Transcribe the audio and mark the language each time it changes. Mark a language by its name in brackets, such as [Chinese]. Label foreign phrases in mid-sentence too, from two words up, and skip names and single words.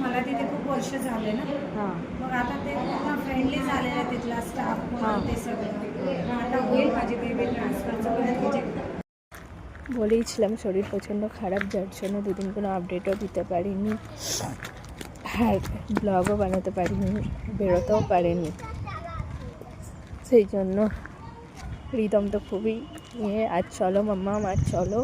[Marathi] मला तिथे खूप वर्ष झाले ना, मग आता ते पूर्ण फ्रेंडली झालेलं आहे तिथला स्टाफ, ते सगळं आता होईल माझी बेबी ट्रान्सफरचं पण प्रोजेक्ट। [Bangla] বলেইছিলাম শরীর প্রচণ্ড খারাপ, যার জন্য দুদিন কোনো আপডেটও দিতে পারিনি, আর ব্লগও বানাতে পারিনি, বেরোতেও পারিনি। সেই জন্য রিদম তো খুবই আজ চলো মাম্মা, আজ চলো।